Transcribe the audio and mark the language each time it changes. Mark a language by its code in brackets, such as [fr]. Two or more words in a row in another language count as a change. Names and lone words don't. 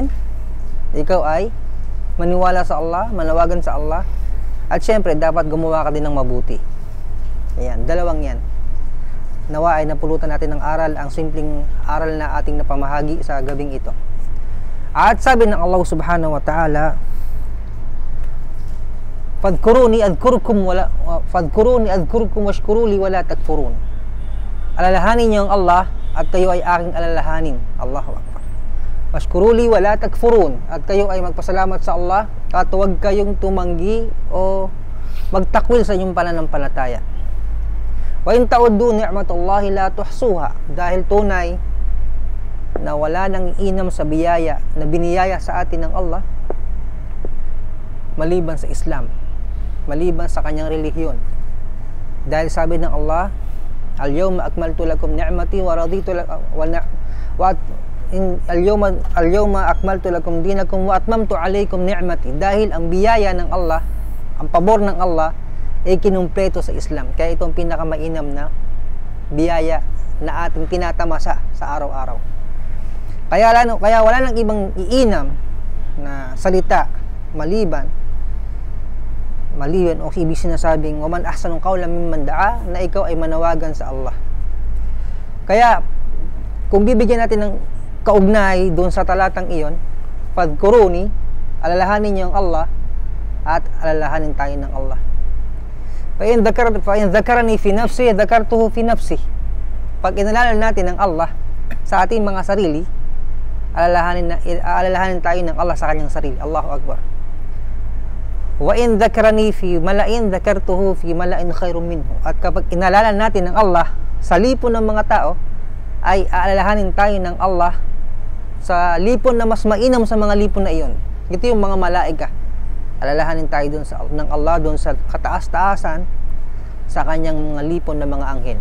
[tl] Ikaw ay maniwala sa Allah, manawagan sa Allah, at syempre dapat gumawa ka din ng mabuti. Ayan, dalawang yan. Nawa ay napulutan natin ng aral, ang simpleng aral na ating napamahagi sa gabing ito. At sabi ng Allah [ar] سبحانه وتعالى, فاذكروني أذكركم واشكروا لي ولا تكفرون. [tl] Alalahanin niyo ang Allah at kayo ay aking alalahanin. [ar] الله أكبر. واشكروا لي ولا تكفرون, [tl] at kayo ay magpasalamat sa Allah at huwag kayong tumanggi o magtakwil sa inyong pananampalataya. [ar] وإن تعدوا نعمة الله لا تحصوها, [tl] dahil tunay na wala nang inam sa biyaya na biniyaya sa atin ng Allah maliban sa Islam, maliban sa kanyang relihiyon. Dahil sabi ng Allah, [ar] اليوم أكملت لكم نعمتي ورضيت لكم اليوم أكملت لكم دينكم وأتممت عليكم نعمتي. [tl] Dahil ang biyaya ng Allah, ang pabor ng Allah ay kinumpleto sa Islam. Kaya ito ang pinakamainam na biyaya na ating tinatamasa sa araw-araw. Kaya wala nang ibang iinam na salita maliban o ibig sinasabing [ar] ومن أحسن قولا ممن دعا, [tl] na ikaw ay manawagan sa Allah. Kaya kung bibigyan natin ng kaugnay doon sa talatang iyon, fadhkuruni, alalahanin niyo ang Allah at alalahanin tayo ng Allah. [ar] فإن ذكرني في نفسي ذكرته في نفسي. [tl] Pag inalala natin ng Allah sa ating mga sarili, alalahanin tayo ng Allah sa kanyang sarili. [ar] الله أكبر. وإن ذكرني في ملإ ذكرته في ملإ خير منه. [tl] At kapag inalala natin ng Allah sa lipon ng mga tao, ay aalalahanin tayo ng Allah sa lipon na mas mainam sa mga lipon na iyon. Ito yung mga malaika. Alalahanin tayo ng Allah doon sa kataas-taasan sa kanyang mga lipon na mga anghel.